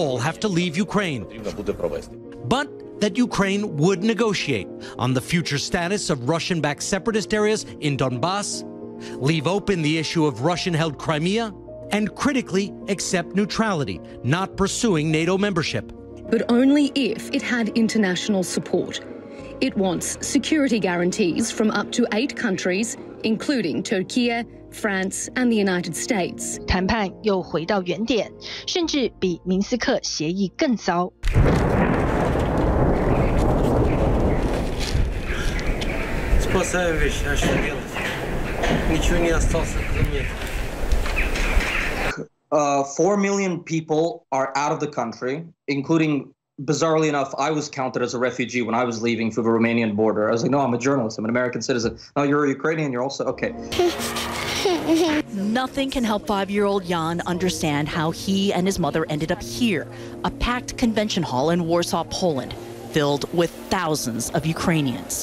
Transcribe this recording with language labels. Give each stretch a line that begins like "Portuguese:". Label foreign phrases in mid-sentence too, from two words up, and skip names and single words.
English: All have to leave Ukraine. But that Ukraine would negotiate on the future status of Russian-backed separatist areas in Donbass, leave open the issue of Russian-held Crimea, and critically accept neutrality, not pursuing NATO membership. But only if it had international support. It wants security guarantees from up to 8 countries, including Turkey, France and the United States.
Chinese: 谈判又回到原点，甚至比明斯克协议更糟。
Russian: Спасаю вещи, а что делать? Ничего не осталось, кроме этого.
English: 4 million people are out of the country, including, bizarrely enough, I was counted as a refugee when I was leaving through the Romanian border. I was like, no, I'm a journalist, I'm an American citizen. No, you're a Ukrainian, you're also, okay. Nothing can help 5-year-old Jan understand how he and his mother ended up here, a packed convention hall in Warsaw, Poland, filled with thousands of Ukrainians.